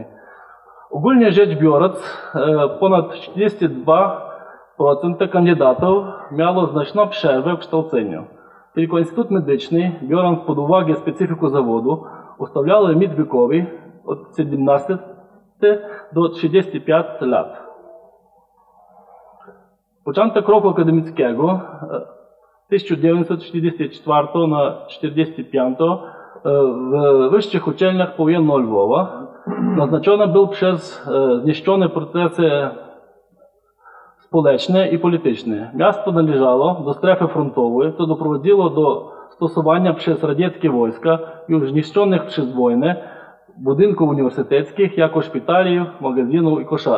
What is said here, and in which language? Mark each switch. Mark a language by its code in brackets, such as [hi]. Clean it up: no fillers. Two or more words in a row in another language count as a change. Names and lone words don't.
[pl] Ogólnie rzecz biorąc, ponad 42% kandydatów miało znaczną przerwę w kształceniu. Tylko Instytut Medyczny, biorąc pod uwagę specyfikę zawodu, ustawiał limit wiekowy od 17 do 35 lat. [uk] Початок року академічного [pl] 1944 на 45 w wyższych uczelniach powojennego Lwowa naznaczony był przez zniszczone procesy społeczne i polityczne. Miasto należało do strefy frontowej, co doprowadziło do stosowania przez radzieckie wojska już zniszczonych przez wojnę budynków uniwersyteckich jako szpitali, magazynów i koszar.